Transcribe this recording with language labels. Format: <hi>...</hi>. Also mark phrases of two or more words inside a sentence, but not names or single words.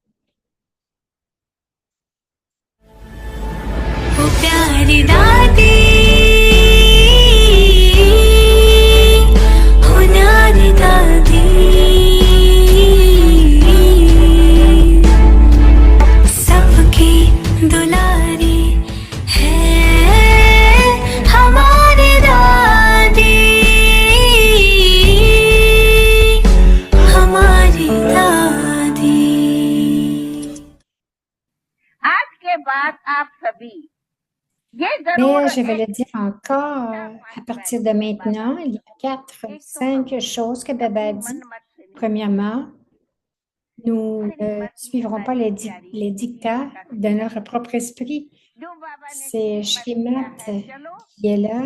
<hi>ओ प्यारी दादी हो न्यारी दादी सबकी दुलारी है हमारी दादी हमारी दादी आज के बाद आप सभी ये</hi> <fr>Mais</fr> <hi>जरूर</hi> <fr>je vais le dire encore, à partir de maintenant, il y a 4 ou 5 choses que Baba a dit. Premièrement, nous ne suivrons pas les dictats de notre propre esprit. C'est Shrimat qui est là.</fr>